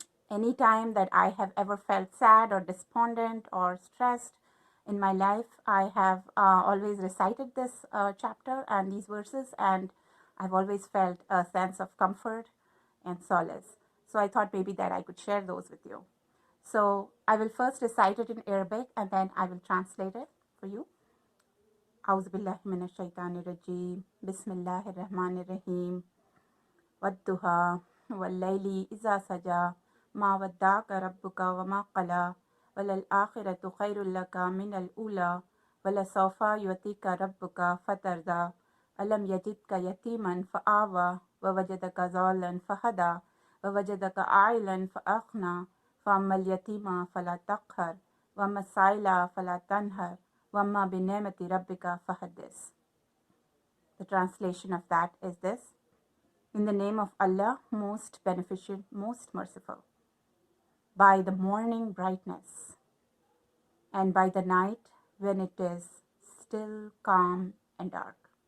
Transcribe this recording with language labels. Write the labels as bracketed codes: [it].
[en] Anytime that I have ever felt sad or despondent or stressed in my life, I have always recited this chapter and these verses, and I've always felt a sense of comfort and solace. So I thought maybe that I could share those with you. So I will first recite it in Arabic and then I will translate it for you. [ar] أعوذ بالله من الشيطان الرجيم بسم الله الرحمن الرحيم والضحى والليل إذا سجى ما ودعك ربك وما قلى وللآخرة خير لك من الأولى ولسوف يعطيك ربك فترضى ألم يجدك يتيما فآوى ووجدك ضالا فهدى ووجدك عائلا فأغنى فأما اليتيم فلا تقهر وأما السائل فلا تنهر وأما بنعمة ربك فحدث. [en] The translation of that is this. In the name of Allah, most beneficent, most merciful. By the morning brightness and by the night when it is still, calm and dark.